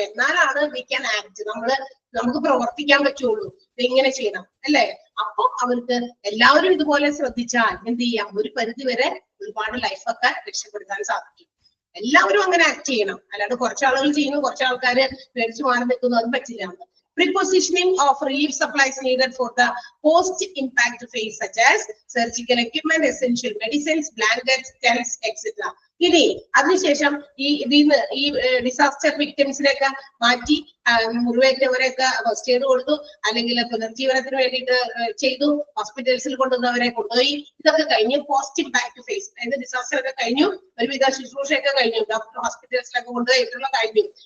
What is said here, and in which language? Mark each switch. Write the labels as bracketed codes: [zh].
[ml] എന്നാലാണ് [en] We can act. [ml] നമുക്ക് പ്രവർത്തിക്കാൻ പറ്റുള്ളൂ. ഇതെങ്ങനെ ചെയ്യണം അല്ലേ? അപ്പൊ അവർക്ക് എല്ലാവരും ഇതുപോലെ ശ്രദ്ധിച്ചാൽ എന്ത് ചെയ്യാം, ഒരു പരിധി വരെ ഒരുപാട് ലൈഫൊക്കെ രക്ഷപ്പെടുത്താൻ സാധിക്കും. എല്ലാവരും അങ്ങനെ ആക്ട് ചെയ്യണം. അല്ലാണ്ട് കുറച്ചാളുകൾ ചെയ്യുന്നു, കുറച്ചാൾക്കാര് പേടിച്ചു മാറി നിൽക്കുന്നു, അത് പറ്റില്ല. [en] Prepositioning of relief supplies needed for the post-impact phase, such as surgical equipment, essential medicines, blankets, tents, etc. [ml] ഇനി അതിനുശേഷം ഈ ഡിസാസ്റ്റർ വിക്ടിംസിനെയൊക്കെ മാറ്റി മുറിവേറ്റവരെയൊക്കെ ഫസ്റ്റ് എയ്ഡ് കൊടുത്തു, അല്ലെങ്കിൽ പുനർജീവനത്തിന് വേണ്ടിയിട്ട് ചെയ്തു, ഹോസ്പിറ്റൽസിൽ കൊണ്ടുവന്നവരെ കൊണ്ടുപോയി. ഇതൊക്കെ കഴിഞ്ഞ് പോസ്റ്റ് ഇമ്പാക്ട് ഫേസ്, അതായത് ഡിസാസ്റ്റർ ഒക്കെ കഴിഞ്ഞു, ഒരുവിധ ശുശ്രൂഷയൊക്കെ കഴിഞ്ഞു, ഡോക്ടർ ഹോസ്പിറ്റൽസിലൊക്കെ കൊണ്ടുപോയിട്ടുള്ള കഴിഞ്ഞു.